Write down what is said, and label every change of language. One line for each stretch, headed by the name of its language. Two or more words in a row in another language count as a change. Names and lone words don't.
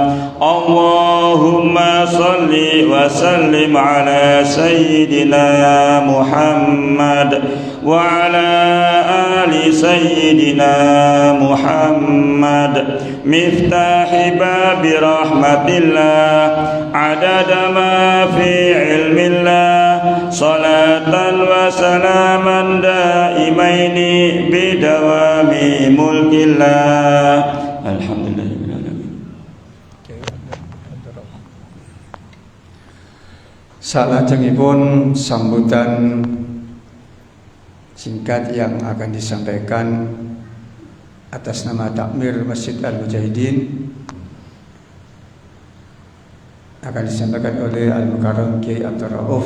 Arabic: اللهم صل وسلم على سيدنا محمد وعلى آل سيدنا محمد مفتاح باب رحمة الله عدد ما في علم الله صلاة وسلاما دائمين بدوام ملك الله الحمد لله.
Indonesian: Salajengipun sambutan singkat yang akan disampaikan atas nama Takmir Masjid Al-Mujahidin akan disampaikan oleh Al-Mukarram Kiai Abdul Rauf.